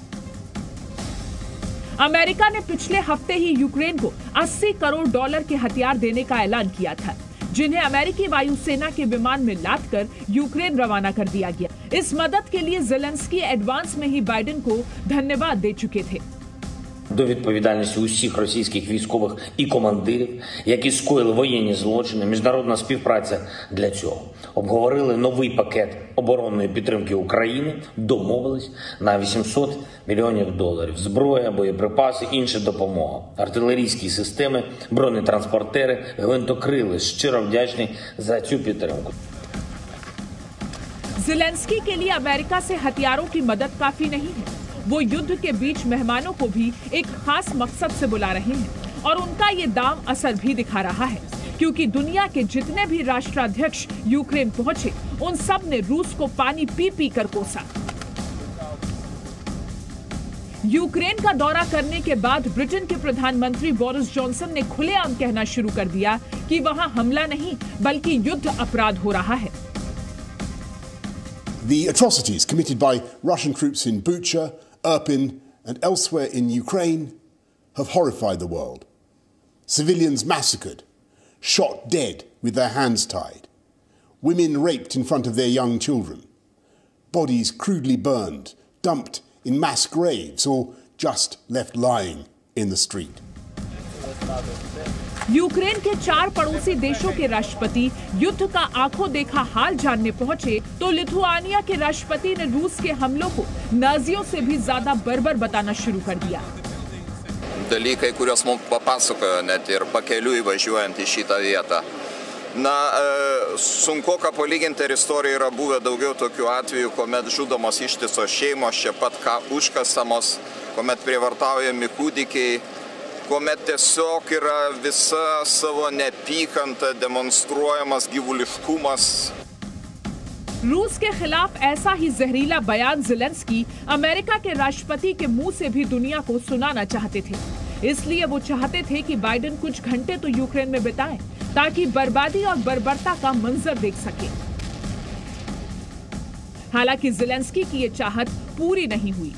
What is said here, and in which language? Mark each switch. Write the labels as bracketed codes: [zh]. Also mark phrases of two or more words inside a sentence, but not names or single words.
[hi] अमेरिका ने पिछले हफ्ते ही यूक्रेन को $80 करोड़ के हथियार देने का ऐलान किया था, जिन्हें अमेरिकी वायुसेना के विमान में लादकर यूक्रेन रवाना कर दिया गया। इस मदद के लिए ज़ेलेंस्की एडवांस में ही बाइडेन को धन्यवाद दे चुके थे। [uk] До відповідальності усіх російських військових і командирів, які скоїли воєнні злочини, міжнародна співпраця для цього. Обговорили новий пакет оборонної підтримки України, домовились на $800 мільйонів. Зброя, боєприпаси, інша допомога, артилерійські системи, бронетранспортери, гвинтокрили. Щиро вдячний за цю підтримку. [hi] ज़ेलेंस्की के लिए अमेरिका से हथियारों की मदद काफी नहीं है। वो युद्ध के बीच मेहमानों को भी एक खास मकसद से बुला रहे हैं और उनका ये दाम असर भी दिखा रहा है, क्योंकि दुनिया के जितने भी राष्ट्राध्यक्ष यूक्रेन पहुंचे, उन सब ने रूस को पानी पी पी कर कोसा। यूक्रेन का दौरा करने के बाद ब्रिटेन के प्रधानमंत्री बोरिस जॉनसन ने खुलेआम कहना शुरू कर दिया कि वहां हमला नहीं बल्कि युद्ध अपराध हो रहा है। [en] The atrocities committed by Russian troops in Bucha, Irpin and elsewhere in Ukraine have horrified the world. Civilians massacred, shot dead with their hands tied, women raped in front of their young children, bodies crudely burned, dumped in mass graves or just left lying in the street. [hi] यूक्रेन के 4 पड़ोसी देशों के राष्ट्रपति युद्ध का आंखों देखा हाल जानने पहुंचे तो लिथुआनिया के राष्ट्रपति ने रूस के हमलों को नाजियों से भी ज्यादा बर्बर बताना शुरू कर दिया। [lt] Dalykai, kuriuos mums papasakojo net ir pakeliui važiuojant į šitą vietą. Na, sunkoka palyginti, ir istorijoje yra buvę daugiau tokių atvejų, kuomet žudomos ištisos šeimos, čia pat užkasamos, kuomet prievartaujami kūdikiai, kuomet tiesiog yra visa savo neapykanta demonstruojamas gyvuliškumas. [hi] रूस के खिलाफ ऐसा ही जहरीला बयान ज़ेलेंस्की अमेरिका के राष्ट्रपति के मुंह से भी दुनिया को सुनाना चाहते थे। इसलिए वो चाहते थे कि बाइडेन कुछ घंटे तो यूक्रेन में बिताएं ताकि बर्बादी और बर्बरता का मंजर देख सके। हालांकि ज़ेलेंस्की की ये चाहत पूरी नहीं हुई।